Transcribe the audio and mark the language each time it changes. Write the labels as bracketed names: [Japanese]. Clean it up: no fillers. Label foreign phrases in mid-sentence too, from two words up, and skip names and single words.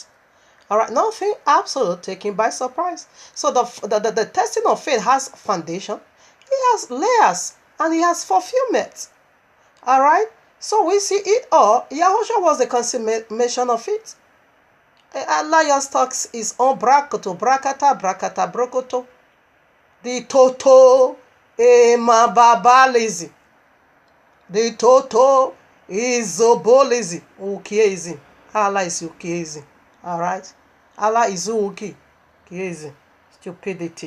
[English] Alright, nothing absolute taken by surprise. So the testing of faith has foundation, it has layers, and it has fulfillment. Alright, so we see it all. Yahushua was the consummation of it. Allah just talks his own brakoto, brakata, brakata, brokoto. The total emababalism. The total isobolism. Ukiism. Allah is ukiism. Alright? Allah is ukiism. Stupidity.